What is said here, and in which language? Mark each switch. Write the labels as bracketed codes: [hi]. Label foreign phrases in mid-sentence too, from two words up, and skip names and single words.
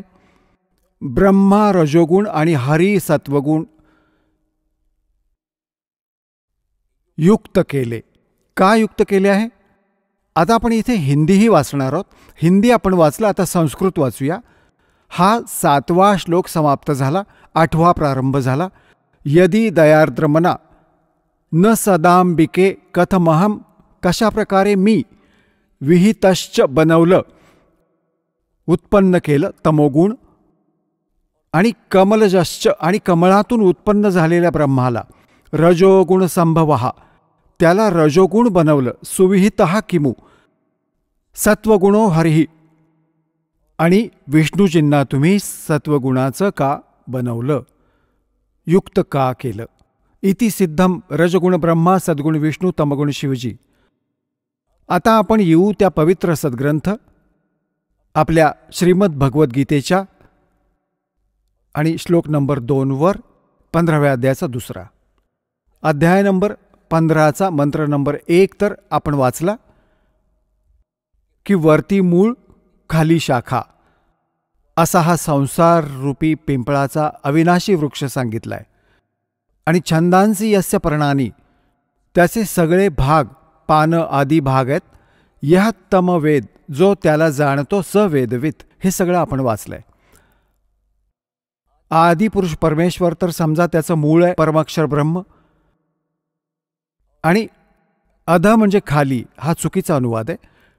[mr] ब्रह्मा रजोगुण आणि हरी सत्वगुण युक्त केले. का युक्त केले आहे? आता आपण इथे हिंदीही वाचणार आहोत. हिंदी आपण वाचलं, आता संस्कृत वाचूया. हा 7वा श्लोक समाप्त झाला, 8वा प्रारंभ झाला. [sa] यदि दयार्द्रमना न सदांबिके कथमहम, [mr] कशा प्रकारे मी विहितश्च बनवलं, उत्पन्न केलं तमोगुण, आणि कमलजश्च आणि कमळातून उत्पन्न झालेल्या ब्रह्माला रजोगुण संभवहा, त्याला रजोगुण बनवलं. [sa] सुविहितः किमु सत्वगुणो हरिही, [mr] आणि विष्णूजींना तुम्ही सत्वगुणाचं का बनवलं, युक्त का केलं? [sa] इति सिद्धम रजगुण ब्रह्मा सद्गुण विष्णू तमगुण शिवजी. [mr] आता आपण येऊ त्या पवित्र सद्ग्रंथ आपल्या श्रीमद भगवद्गीतेच्या आणि श्लोक नंबर 2 15व्या अध्यायाचा 2. अध्याय नंबर 15चा मंत्र नंबर 1 तर आपण वाचला की वरती मूळ खाली शाखा असा हा संसार रूपी पिंपळाचा अविनाशी वृक्ष सांगितलाय. [sa] आणि छंदांसी यस्य पर्णानी, [mr] त्याचे सगळे भाग पानं आदी भाग आहेत. यह तमवेद, जो त्याला जाणतो स वेदवित, हे सगळं आपण वाचलंय. आदिपुरुष परमेश्वर तर समजा त्याचं मूळ आहे परमाक्षर ब्रह्म, आणि अध म्हणजे खाली, हा चुकीचा अनुवाद आहे.